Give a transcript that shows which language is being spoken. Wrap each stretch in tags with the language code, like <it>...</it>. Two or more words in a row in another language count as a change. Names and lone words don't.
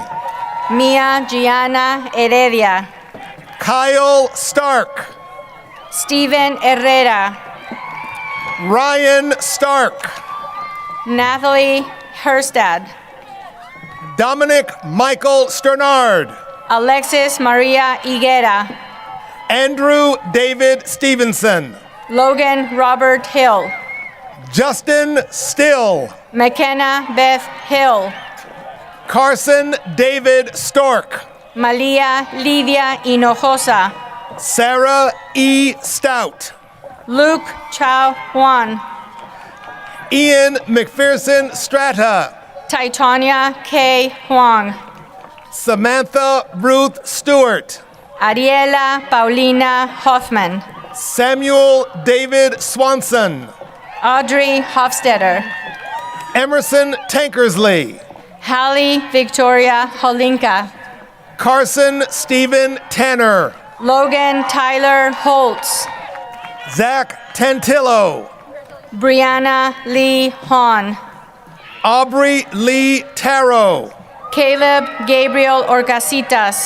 <en>Mia Gianna Heredia. Kyle Stark. Steven Herrera. Ryan Stark. Nathalie Herstad. Dominic Michael Sternard. Alexis Maria Higuera. Andrew David Stevenson. Logan Robert Hill. Justin Still. McKenna Beth Hill. Carson David Stork. Malia Lidia Hinojosa. Sarah E. Stout. Luke Chao Juan. Ian McPherson Strata. Titania K. Huang. Samantha Ruth Stewart. Ariela Paulina Hoffman. Samuel David Swanson. Audrey Hofstetter. Emerson Tankersley. Hallie Victoria Holinka. Carson Stephen Tanner. Logan Tyler Holtz. Zach Tantillo. Brianna Lee Hahn. Aubrey Lee Taro. Caleb Gabriel Orcasitas.</en>